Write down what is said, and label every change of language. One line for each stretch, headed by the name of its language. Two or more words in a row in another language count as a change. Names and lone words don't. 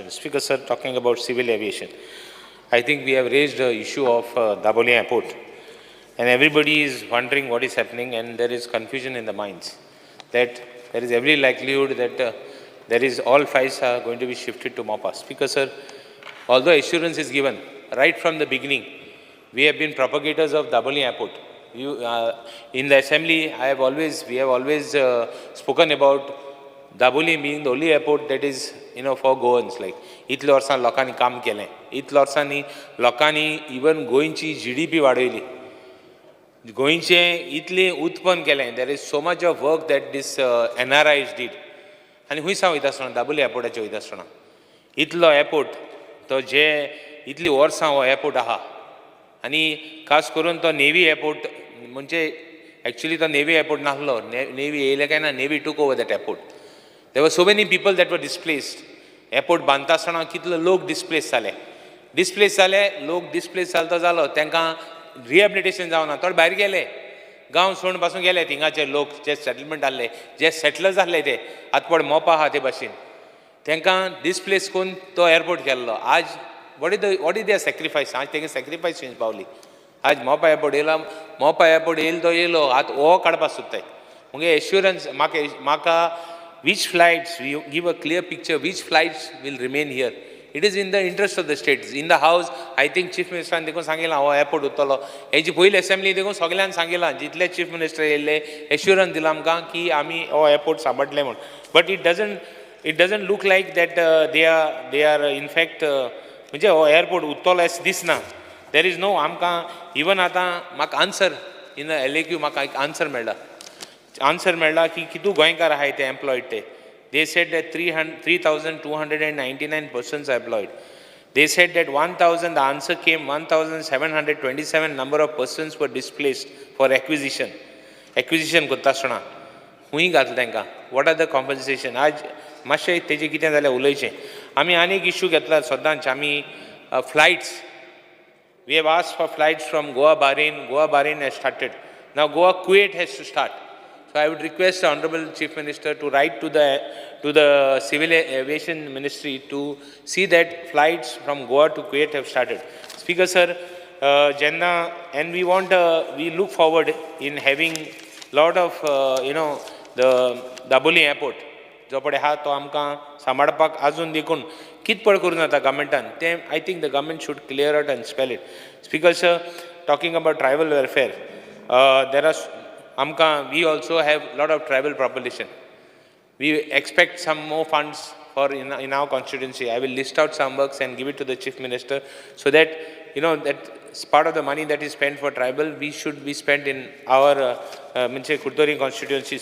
English: Speaker sir, talking about civil aviation, I think we have raised the issue of Daboli Airport, and everybody is wondering what is happening, and there is confusion in the minds that there is every likelihood that there is all flights are going to be shifted to Mopa. Speaker sir, although assurance is given right from the beginning, we have been propagators of Daboli Airport. In the assembly, we have always spoken about Daboli being the only airport that is, for Goans. Like,
Konkani: इतले वर्सां लोकांनी काम केलें, इतले वर्सांनी लोकांनी इवन गोंयची GDP वाडयली, गोंयचें इतलें उत्पन्न केलें.
English: There is so much of work that this NRIs did.
Konkani: आनी हुंयसां वयता आसतना दाबोली एअरपोर्टाचेर वयता आसतना इतलो एअरपोर्ट तो जे इतली वर्सां हो एअरपोर्ट आहा, आनी खास करून तो नेवी एअरपोर्ट म्हणजे एक्चुअली तो नेवी एअरपोर्ट नासलो. नेवी येयले काय ना,
English: Navy took over that airport. There were so many people that were displaced.
Konkani: Airport बांदता आसतना कितले लोक डिस्प्लेस जाले. लोक डिस्प्लेस जालो तांकां रिहॅबिलिटेशन जावना, थोडे भायर गेले, गांव सोडून पासून गेले. थिंगाचे लोक जे सेटलमेंट जाल्ले, जे सेटल जाल्ले ते आतां मोपा आहा ते भाशेन तांकां डिस्प्लेस करून तो एअरपोर्ट केल्लो. आज
English: what is their sacrifice.
Konkani: आज तेंगे सॅक्रिफायस चेंज पावली. आज मोपा एअरपोर्ट येयला, मोपा एअरपोर्ट येयलो तो येयलो, आतां हो काडपाक सोदताय. मुगे एश्युरन्स म्हाका
English: which flights, we give a clear picture which flights will remain here. It is in the interest of the states. In the house, I think Chief Minister
Konkani: देखून सांगितला हो एअरपोर्ट उरतलो. हेची पयली असेंब्ली देखून सगळ्यांक सांगितला, जितले चीफ मिनिस्टर येयले एश्युरन्स दिला आमकां की आमी हो एअरपोर्ट सांबाळटले म्हूण.
English: but it doesn't look like that they are in fact
Konkani: म्हणजे हो एअरपोर्ट उरतलो अशें दिसना.
English: there is no
Konkani: आमकां इवन आतां म्हाका
English: answer in LAQ
Konkani: म्हाका एक आन्सर मेळ्ळा की कितू गोंयकार आहाय ते एम्प्लॉयड ते.
English: They said that 3,299 persons are employed. They said that 1,000, the answer came 1,727 number of persons were displaced for acquisition.
Konkani: Acquisition करता आसतना खूंय घातलें तांकां.
English: What are the compensation?
Konkani: आज मातशें तेजें कितें जाल्यार उलयचें. आमी आनी एक इश्यू घेतला सदांच. आमी flights.
English: We have asked for flights from Goa, Bahrain. Goa, Bahrain has started. Now Goa, Kuwait has to start. So I would request the Honorable Chief Minister to write to the Civil Aviation Ministry to see that flights from Goa to Kuwait have started. Speaker sir, and we look forward in having lot of the Daboli airport
Konkani: जो पडे हा तो आमकां सांबाळपाक आजून देखून कित पड करून जाता गव्हर्मेंटान ते.
English: I think the government should clear out and spell it. Speaker sir, talking about tribal welfare, we also have a lot of tribal population. We expect some more funds for in our constituency. I will list out some works and give it to the Chief Minister so that that part of the money that is spent for tribal should be spent in our Kurtori constituency.